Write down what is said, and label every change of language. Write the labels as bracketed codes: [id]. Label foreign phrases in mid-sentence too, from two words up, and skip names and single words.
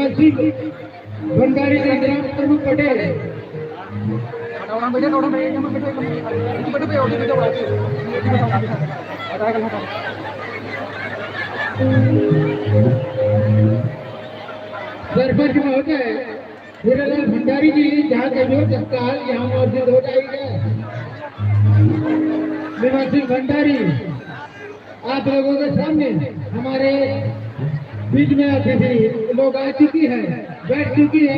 [hi] भंडारी संग्राम प्रभु पटेल। [id] orang beda yang beda itu beda berarti ada kan [hi] सरपंच महोदय हीरालाल भंडारी जी जहाँ कभी तत्काल यहाँ मौजूद हो जाएगा। विनोद सिंह भंडारी आप लोगों के सामने हमारे बीच में अतिथि लोग आ चुकी है, बैठ चुकी है।